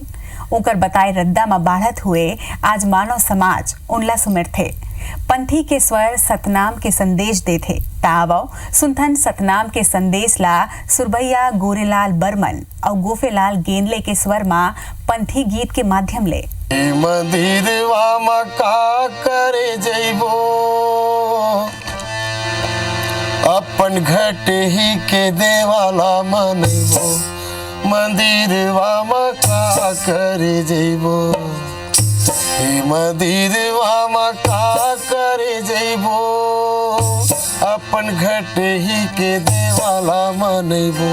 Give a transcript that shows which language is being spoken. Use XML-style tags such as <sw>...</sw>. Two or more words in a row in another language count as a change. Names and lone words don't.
<hne>ओकर बताए रद्दा में बाढ़त हुए आज मानव समाज उनला सुमिर थे। पंथी के स्वर सतनाम के संदेश दे थे। तावो सुनथन सतनाम के संदेश ला सुरभैया गोरेलाल बर्मन और गोफेलाल गेंदले के स्वर मा पंथी गीत के माध्यम ले। मंदिरवा मा का करे जइबो अपन घट ही के देवाला मनबो। मंदिरवा मा का करे जइबो मंदिरवा मा का करे जइबो अपन घट ही के देवाला मनबो।</hne>